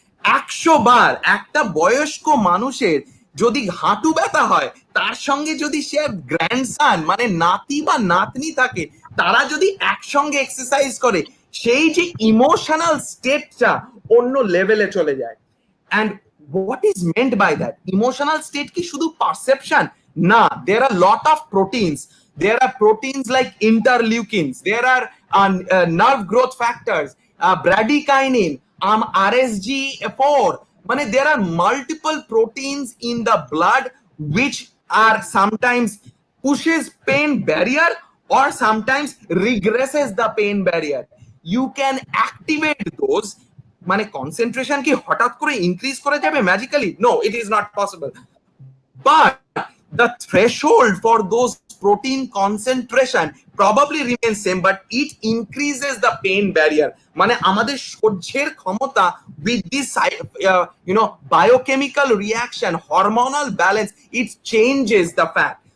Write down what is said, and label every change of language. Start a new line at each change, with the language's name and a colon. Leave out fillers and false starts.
Bangla: 100 বার একটা বয়স্ক মানুষের যদি হাঁটু ব্যথা হয়, তার সঙ্গে যদি সে গ্র্যান্ডসান মানে নাতি বা নাতনি থাকে, তারা যদি একসঙ্গে এক্সারসাইজ করে, সেই যে ইমোশনাল স্টেটটা অন্য লেভেলে চলে যায়।
English: And what is meant by that? Emotional state
Bangla: ki shudu
English: perception? Na, there are a lot of proteins. There are proteins like interleukins. There are nerve growth factors, bradykinin, RSG4. Mane there are multiple proteins in the blood which are sometimes pushes pain barrier or sometimes regresses the pain barrier. You can activate those.
Bangla: মানে concentration কি হঠাৎ করে increase করে যাবে magically?
English: No, it is not possible. But the threshold for those protein concentration probably remains same, but it increases the pain barrier.
Bangla: মানে আমাদের সহ্যের ক্ষমতা
English: with this biochemical reaction, hormonal balance, it changes the fact.